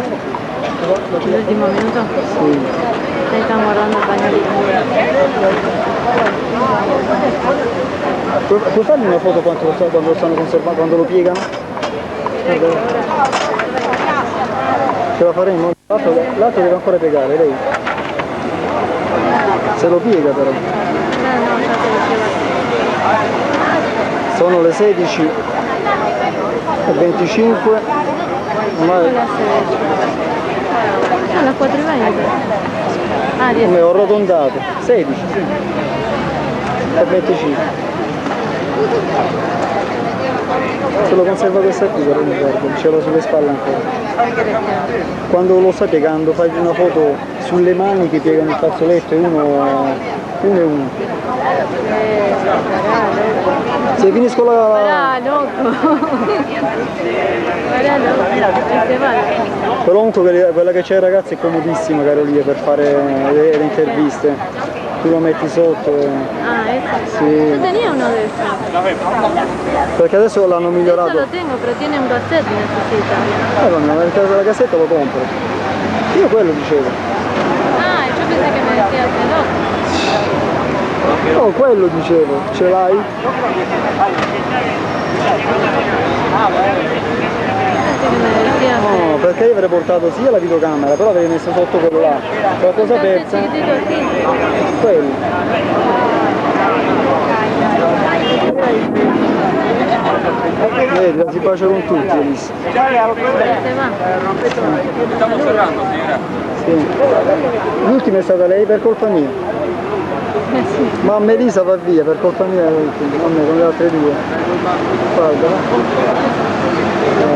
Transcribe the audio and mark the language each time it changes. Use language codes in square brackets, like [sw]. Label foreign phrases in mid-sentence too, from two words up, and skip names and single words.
[it] L'ultimo minuto? Sì. [es] Ahí están guardando el pañuelito. [it] Puoi farmi una foto quando lo stanno conservando, quando lo piegano? Ce la faremo? L'altro deve ancora piegare, lei? Se lo piega però. [es] No, ya te lo llevas. [it] Sono le 16:25. Ormai Sono le 4:20. Ah, 10. come ho arrotondato. 16, sì. E 25. Se lo conserva questa qui però mi ricordo, ce l'ho sulle spalle ancora. Quando lo stai piegando fai una foto sulle mani che piegano il fazzoletto e uno e uno. Se finisco la... [es] Pará, loco. Pará, loco. Se va. [it] Però comunque quella che c'è ragazzi è comodissima Carolia per fare le interviste. Tu lo metti sotto. [es] Ah, ese. [it] Sì. [es] Yo tenía uno de esos. [it] Perché adesso l'hanno migliorato. [es] Eso lo tengo, pero tiene un cassette, necesita. [it] Vabbè, nel caso della cassetta lo compro. Io quello dicevo. [es] Ah, yo pensé que me decías el otro. [it] No, quello dicevo. Ce l'hai? [es] Pensé que me decías. [it] No, perché io avrei portato sia la videocamera, però avevi messo sotto quello là. Qualcosa persa? [es] Chiquitito así. [it] Quello. Vedi, si pace con tutti, Elisa. [es] Se va. [it] Stiamo cerrando, Sì. L'ultima è stata lei per colpa mia. Ma a Melisa va via per colpa mia, a me con le altre due.